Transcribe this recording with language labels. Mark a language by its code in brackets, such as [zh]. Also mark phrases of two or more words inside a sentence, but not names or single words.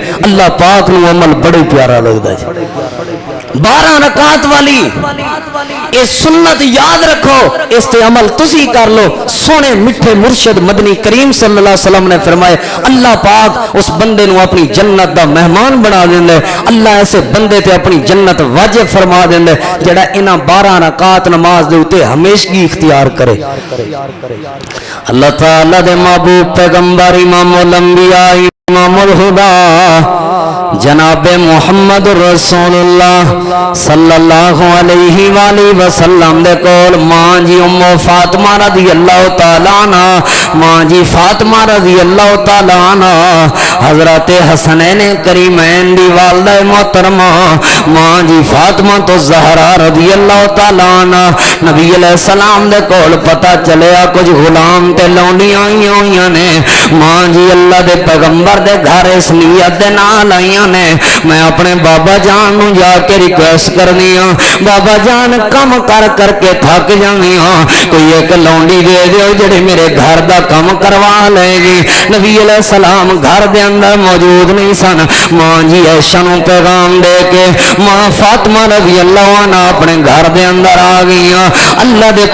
[pa] اللہ پاک نو عمل بڑے پیارا لگدا ہے. 12 رکعت والی اے سنت یاد رکھو, اس تے عمل تسی کر لو. سونے مٹھے مرشد مدنی کریم [ar] صلی اللہ علیہ وسلم [pa] نے فرمائے, اللہ پاک اس بندے نو اپنی جنت دا مہمان بنا دیندا ہے. اللہ ایسے بندے تے اپنی جنت واجب فرما دیندا ہے جڑا انہاں 12 رکعت نماز دے اوتے ہمیشگی اختیار کرے. اللہ تعالی دے محبوب پیغمبر امام الانبیاء امام الہدا جناب محمد رسول اللہ [ar] صلی اللہ علیہ وآلہ وسلم [pa] دے کول ماں جی ام فاطمہ [ar] رضی اللہ تعالیٰ عنہ, [pa] ماں جی فاطمہ [ar] رضی اللہ تعالیٰ عنہ [pa] حضرت حسنین کریمین دی والدہ محترمہ ماں جی فاطمہ تو زہرا [ar] رضی اللہ تعالیٰ عنہا [pa] نبی [ar] علیہ سلام [pa] دے کول پتہ چلیا کچھ غلام تے لونڈیاں آئیاں ہوئیاں نے ماں جی اللہ دے پیغمبر دے گھر اس نیت دے نال آئیاں نے میں اپنے بابا جان نوں جاکے رکویسٹ کرنی ہاں بابا جان کم کر کرکے تھک جانی ہاں کوئی اک لونڈی دے دیو جیہڑی میرے گھر دا کم کروا لیگی نبی [ar] علیہ سلام [pa] گھر دے اندر موجود نہیں سن ماں جی عائشہ نوں پیغام دے کے ماں فاطمہ [ar] رضی اللہ عنہا [pa] اپنے گھر دے اندر آ گئیاں اللہ دے